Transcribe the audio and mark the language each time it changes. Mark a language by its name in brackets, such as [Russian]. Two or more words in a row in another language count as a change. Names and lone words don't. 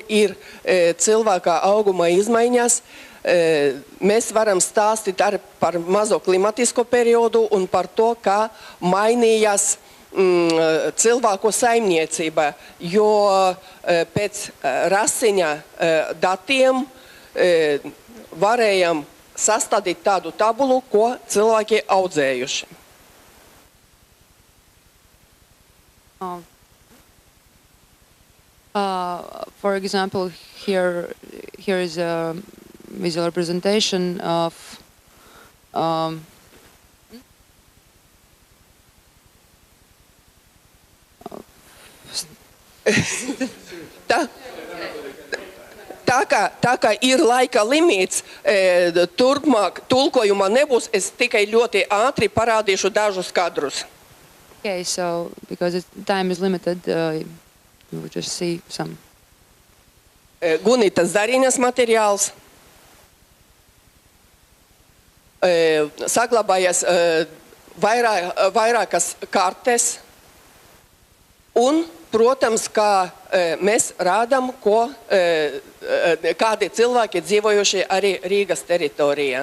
[Latvian] ir cilvēka auguma izmaiņas, mēs varam stāstīt arī par mazo klimatisko periodu un par to, kā mainījās cilvēku saimniecība, jo pēc rasiņa datiem varējam sastādīt tādu tabulu, ko cilvēki audzējuši. [English] For example, here is a visual representation of [Latvian] Tā kā ir laika limits, turpmāk tulkojuma nebūs, es tikai ļoti ātri parādīšu dažus kadrus. [English] Okay, so because time is limited, you will just see some. [Latvian] Gunitas Zariņas materiāls. Saglabājas vairākas kartes. Un, protams, kā mēs rādām, kādi cilvēki dzīvojuši arī Rīgas teritorijā.